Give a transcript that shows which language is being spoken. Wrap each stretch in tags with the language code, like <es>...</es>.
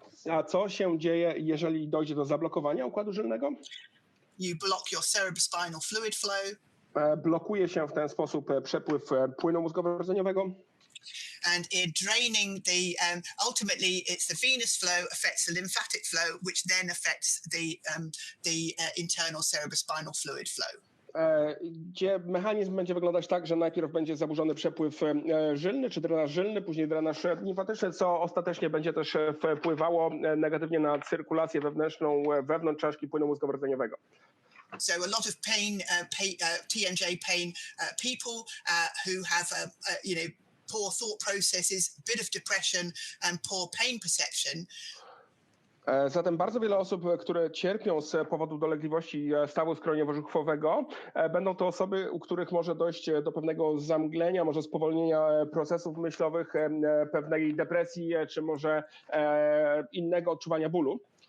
<pl>A co się dzieje, jeżeli dojdzie do zablokowania układu żylnego?</pl> <en>You block your cerebrospinal fluid flow.</en> <pl>Blokuje się w ten sposób przepływ płynu mózgowo-rdzeniowego.</pl> <en>And in draining the ultimately it's the venous flow affects the lymphatic flow, which then affects the internal cerebrospinal fluid flow.</en> <pl>Gdzie mechanizm będzie wyglądać tak, że najpierw będzie zaburzony przepływ żylny, czy drenaż żylny, później drenaż limfatyczny, co ostatecznie będzie też wpływało negatywnie na cyrkulację wewnętrzną wewnątrz czaszki płynu mózgowo-rdzeniowego.</pl> <en>So a lot of TMJ pain people who have poor thought processes, bit of depression and poor pain perception.</en> <pl>Zatem bardzo wiele osób, które cierpią z powodu dolegliwości stawu skroniowo-żuchwowego, będą to osoby, u których może dojść do pewnego zamglenia, może spowolnienia procesów myślowych, pewnej depresji, czy może innego odczuwania bólu.</pl>